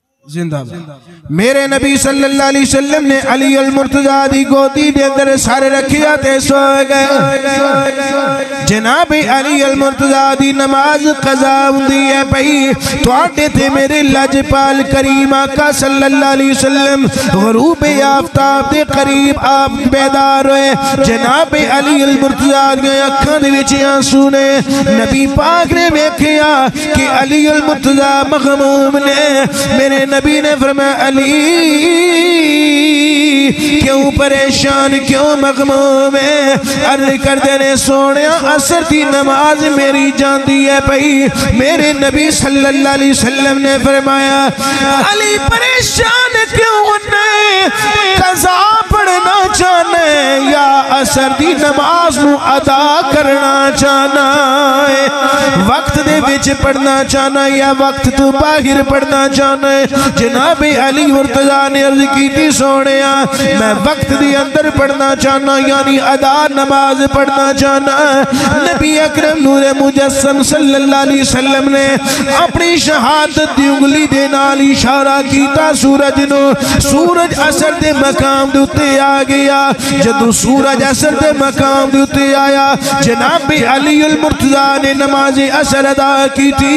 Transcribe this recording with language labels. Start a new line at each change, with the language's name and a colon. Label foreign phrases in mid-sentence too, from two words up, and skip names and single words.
Punjabi: जिंदाबाद। ਮੇਰੇ ਨਬੀ
Arabic: صلى الله عليه وسلم
Punjabi: ਨੇ ਅਲੀ ਅਲ ਮੁਰਤਜ਼ਾ ਦੀ ਗੋਦੀ ਦੇ ਅੰਦਰ ਸਿਰ ਰੱਖਿਆ ਤੇ ਸੋ ਗਏ। ਜਨਾਬ ਅਲੀ ਅਲ ਮੁਰਤਜ਼ਾ ਦੀ ਨਮਾਜ਼ ਕਜ਼ਾ ਹੁੰਦੀ ਹੈ ਪਈ, ਤੁਹਾਡੇ ਤੇ ਮੇਰੇ ਲਜਪਾਲ ਕਰੀਮ ਆਕਾ
Arabic: صلى الله عليه وسلم
Punjabi: ਗ਼ਰੂਬ ਆਫ਼ਤਾਬ ਦੇ ਕਰੀਬ ਆਪ ਬੇਦਾਰ ਹੋਏ। ਜਨਾਬ ਅਲੀ ਅਲ ਮੁਰਤਜ਼ਾ ਦੀ ਅੱਖਾਂ ਦੇ ਵਿਚ ਅੰਸੂ ਨੇ। ਨਬੀ ਪਾਕ ਨੇ ਵੇਖਿਆ ਕਿ ਅਲੀ ਅਲ ਮੁਰਤਜ਼ਾ ਮਗ਼ਮੂਮ ਨੇ। ਮੇਰੇ ਨਬੀ ਨੇ ਫ਼ਰਮਾਇਆ ਅਲੀ ਕਿਉਂ ਪਰੇਸ਼ਾਨ, ਕਿਉਂ ਮਗ਼ਮੂਮ ਹੈ? ਅਰਜ਼ ਕਰਤੇ ਨੇ ਸੋਹਣੇ ਅਸਰ ਕੀ ਨਮਾਜ਼ ਮੇਰੀ ਜਾਤੀ ਹੈ ਪਈ। ਮੇਰੇ ਨਬੀ
Arabic: صلى الله عليه وسلم
Punjabi: ਨੇ ਫ਼ਰਮਾਇਆ ਅਲੀ ਪਰੇਸ਼ਾਨ ਕਿਉਂ ਹੋਣੇ, ਕਜ਼ਾ ਪੜ੍ਹਨਾ ਚਾਹਨਾ ਹੈ ਯਾ ਅਸਰ ਕੀ ਨਮਾਜ਼ ਨੂੰ ਅਦਾ ਕਰਨਾ ਚਾਹਨਾ ਹੈ? ਵਕਤ ਦੇ ਵਿਚ ਪੜ੍ਹਨਾ ਚਾਹਨਾ ਯਾ ਵਕਤ ਤੋਂ ਬਾਹਰ ਪੜ੍ਹਨਾ ਚਾਹਨਾ ਹੈ? ਜਨਾਬ ਅਲੀ ਮੁਰਤਜ਼ਾ ਨੇ ਅਰਜ਼ ਕੀ ਸੋਹਣੇ ਮੈਂ ਵਕਤ ਕੇ ਅੰਦਰ ਪੜ੍ਹਨਾ ਚਾਹਨਾ ਯਾਨੀ ਅਦਾ ਨਮਾਜ਼ ਪੜ੍ਹਨਾ ਚਾਹਨਾ। ਨਬੀ ਅਕਰਮ ਨੂਰੇ ਮੁਜੱਸਮ
Arabic: صلى الله عليه وسلم
Punjabi: ਨੇ ਅਪਣੀ ਸ਼ਹਾਦਤ ਦੀ ਉਂਗਲੀ ਦੇ ਨਾਲ ਇਸ਼ਾਰਾ ਕੀਤਾ ਸੂਰਜ ਨੂੰ। ਸੂਰਜ ਅਸਰ ਦੇ ਮਕਾਮ ਦੇ ਉੱਤੇ ਆ ਗਿਆ। ਜਦੋਂ ਸੂਰਜ ਅਸਰ ਦੇ ਮਕਾਮ ਦੇ ਉੱਤੇ ਆਇਆ, ਜਨਾਬ ਅਲੀ ਅਲ ਮੁਰਤਜ਼ਾ ਨੇ ਨਮਾਜ਼ ਅਸਰ ਅਦਾ ਕੀ ਥੀ।